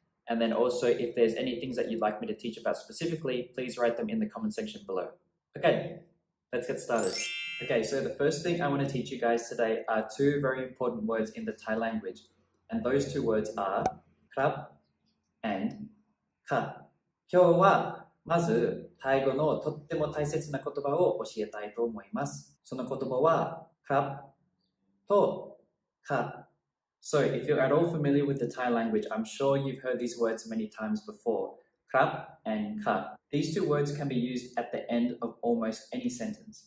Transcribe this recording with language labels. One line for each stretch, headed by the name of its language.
English: And then also, if there's any things that you'd like me to teach about specifically, please write them in the comment section below. Okay, let's get started. Okay, so the first thing I want to teach you guys today are two very important words in the Thai language. And those two words are krap and ka.
Japanese: 今日はまずタイ語のとっても大切な言葉を教えたいと思います。その言葉は krap と ka.
English: So if you're at all familiar with the Thai language, I'm sure you've heard these words many times before. Krap and ka. These two words can be used at the end of almost any sentence.